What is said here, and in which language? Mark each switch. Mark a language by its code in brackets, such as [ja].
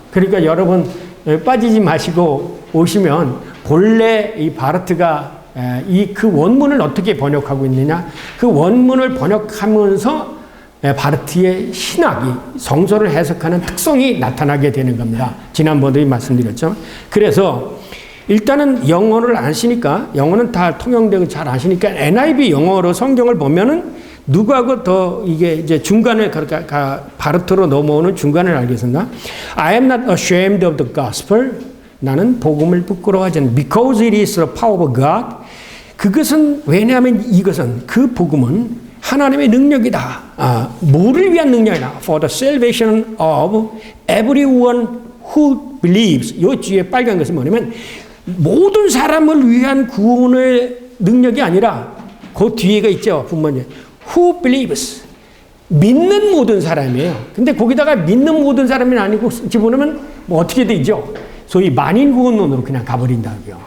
[ko] 그러니까 여러분 빠지지 마시고 오시면 본래 이 바르트가 그 원문을 어떻게 번역하고 있느냐 그 원문을 번역하면서 바르트의 신학이 성서를 해석하는 특성이 나타나게 되는 겁니다. 지난번에도 말씀드렸죠. 그래서 일단은 영어를 아시니까 영어는 다 통용되고 잘 아시니까 NIV 영어로 성경을 보면은 누구하고 더 이게 이제 중간에 바르트로 넘어오는 중간을 알겠습니다. [en] I am not ashamed of the gospel. [ko] 나는 복음을 부끄러워하지 않는다. [en] Because it is the power of God. [ko] 그것은 왜냐하면 이것은 그 복음은 하나님의 능력이다. 뭐를 위한 능력이다. [en] For the salvation of everyone who believes. [ko] 이 뒤에 빨간 것은 뭐냐면 모든 사람을 위한 구원의 능력이 아니라 그 뒤에가 있죠. 분명히 [en] who believes. [ko] 믿는 모든 사람이에요. 근데 거기다가 믿는 모든 사람이 아니고 집어넣으면 뭐 어떻게 되죠? 소위 만인 구원론으로 그냥 가버린다고요.